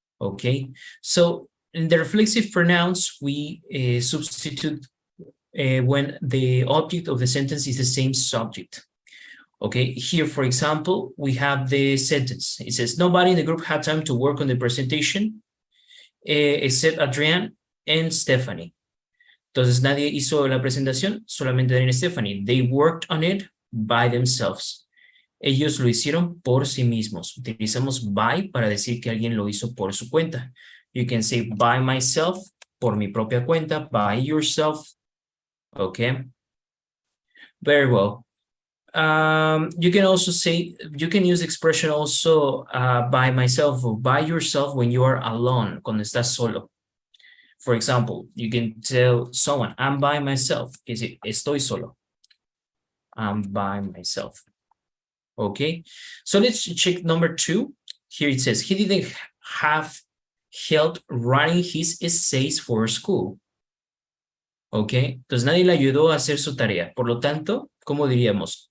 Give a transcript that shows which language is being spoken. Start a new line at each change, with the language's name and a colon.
English: Okay, so in the reflexive pronouns, we substitute when the object of the sentence is the same subject. Okay, here, for example, we have the sentence. It says, nobody in the group had time to work on the presentation except Adrienne and Stephanie.
Spanish: Entonces, nadie hizo la presentación, solamente Adrienne y Stephanie.
English: They worked on it by themselves.
Spanish: Ellos lo hicieron por sí mismos. Utilizamos by para decir que alguien lo hizo por su cuenta.
English: You can say by myself,
Spanish: por mi propia cuenta,
English: by yourself. Okay. Very well. You can also say, you can use the expression also by myself or by yourself when you are alone,
Spanish: cuando estás solo.
English: For example, you can tell someone, I'm by myself.
Spanish: Estoy solo.
English: I'm by myself. Okay, so let's check number 2. Here it says, he didn't have help writing his essays for school.
Spanish: Ok, entonces nadie le ayudó a hacer su tarea. Por lo tanto, ¿cómo diríamos?